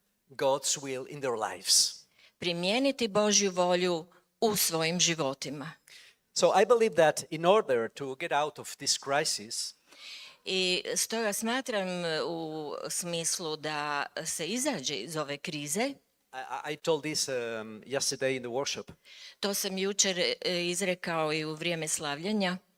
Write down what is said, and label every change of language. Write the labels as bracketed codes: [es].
[en] God's will in their lives. [hr] primijeniti Božju volju u svojim životima. [en] So I believe that in order to get out of this crisis, [hr] I stoga smatram u smislu da se izađe iz ove krize. [en] I told this yesterday in the workshop. [hr] To sam jučer izrekao i u vrijeme slavljenja.